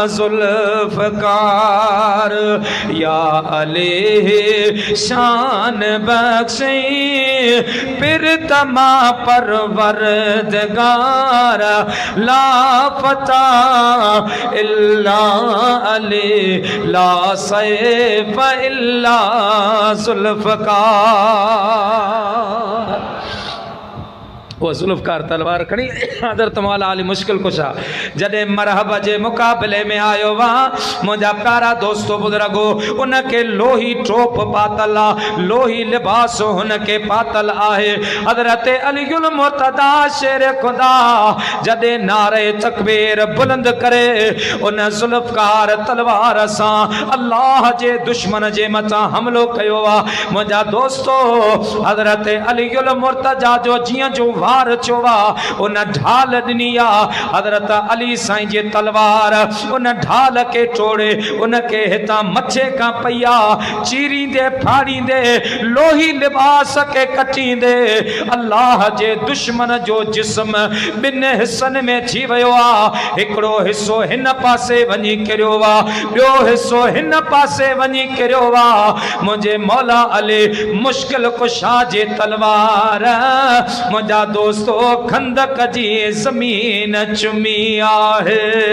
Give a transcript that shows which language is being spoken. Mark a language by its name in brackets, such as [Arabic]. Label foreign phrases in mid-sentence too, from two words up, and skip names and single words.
[Urdu] ذوالفقار یا علی شان بخشے پھر تما پروردگار [Arabic] لا فتى إلا علي لا سيف إلا ذو الفقار. [Sindhi] वो जुल्फकार तलवार खड़ी हज़रत मौला अली मुश्किल कुशा जॾहिं मरहब जे मुक़ाबले में आयो वहाँ मुंहिंजा प्यारा दोस्तो बुज़ुर्गो उनके लोही टोप पातल आहे, लोही लिबास हुनके पातल आहे। हज़रत अलीउल मुर्तदा शेर खुदा जॾहिं नारे तकबीर बुलंद करे उन जुल्फकार तलवार सां अल्लाह जे दुश्मन जे मथां हमलो कयो आहे। मुंहिंजा दोस्तो हज़रत अलीउल मुर्तदा जो जीअं जो चोवा उन ढाल दिनी हज़रत अली साईं जे तलवार उन ढाल के टोड़े उनके हितां मथे का पैया चीरींदे फाड़ींदे लोही लिबास के कटींदे अल्लाह जे दुश्मन जो जिस्म बिन हिस्सन में थी वियो आहे। हिकिड़ो हिस्सो हिन पासे वञी किरियो आहे, ॿियो हिस्सो हिन पासे वञी किरियो आहे। मुंहिंजे मौला अली मुश्किल कुशा जे तलवार मुंहिंजा दोस्तो खंदक जी ज़मीन चुमी आहे।